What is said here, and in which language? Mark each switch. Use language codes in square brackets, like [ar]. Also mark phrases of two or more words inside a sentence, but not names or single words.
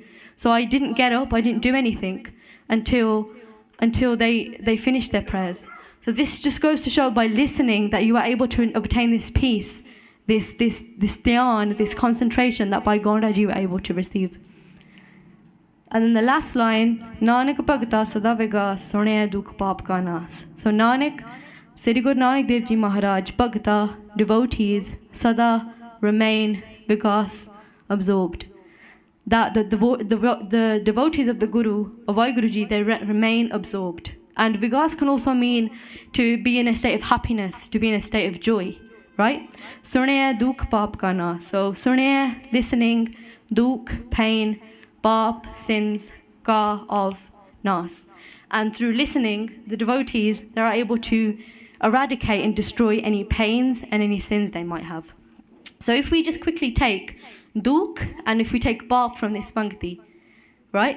[en] So I didn't get up, I didn't do anything until they finished their prayers. So this just goes to show by listening that you are able to obtain this peace, this dhyan, this concentration that by Gonda you are able to receive. And then the last line, [pa] ਨਾਨਕ ਭਗਤਾ ਸਦਾ ਵਿਗਾਸੁ ਸੁਣਿਐ ਦੂਖ ਪਾਪ ਕਾ ਨਾਸੁ. [en] So Nanak, Sri Guru Nanak Dev Ji Maharaj, Bhagta, devotees, Sada, remain, Vigas, absorbed. That the devotees of the Guru, of WhyGuru, they remain absorbed. And Vigas can also mean to be in a state of happiness, to be in a state of joy, right? [pa] ਸੁਣਿਐ ਦੂਖ ਪਾਪ ਕਾ ਨਾ. [en] So sunaya, listening, dukh, pain, paap, sins, ka, of, nas. And through listening, the devotees, they are able to eradicate and destroy any pains and any sins they might have. So if we just quickly take dukh, and if we take paap from this pankti, right?